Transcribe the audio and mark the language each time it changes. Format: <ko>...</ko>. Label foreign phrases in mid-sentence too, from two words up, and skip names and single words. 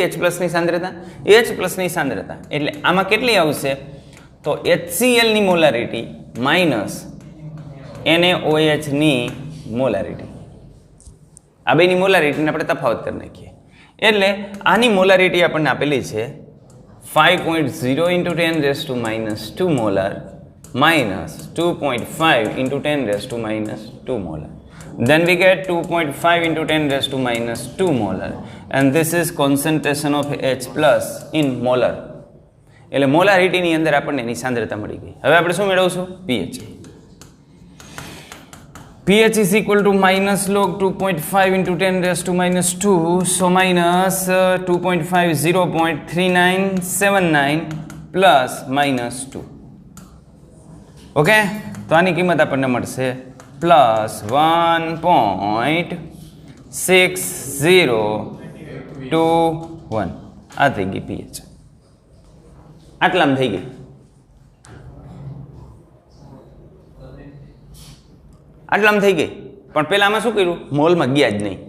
<gu>H+ની સાંદ્રતા H+ની સાંદ્રતા એટલે આમાં કેટલી આવશે તો HClની મોલારિટી માઇનસ NaOHની મોલારિટી. આ બેની મોલારિટીને આપણે તફાવત કરી નાખીએ. એટલે આની મોલારિટી આપણને આપેલી છે 5.0 × 10⁻²</gu> <en>molar minus 2.5 × 10⁻² molar. Then we get 2.5 × 10⁻² molar and this is concentration of H+ in molar.</en> <gu>એટલે મોલારિટીની અંદર આપણને એની સાંદ્રતા મળી ગઈ. હવે આપણે શું મેળવશું pH.</gu> <en>pH is equal to minus log 2.5 × 10⁻², so minus 2.5 0.3979 plus minus 2.</en> <gu>ઓકે. તો આની કિંમત આપણને મળશે પ્લસ 1.6021. આ થઈ ગઈ pH. આટલામાં થઈ ગઈ. આટલામાં થઈ ગઈ પણ પહેલાં આમાં શું કર્યું મોલમાં ગયા જ નહીં.</gu>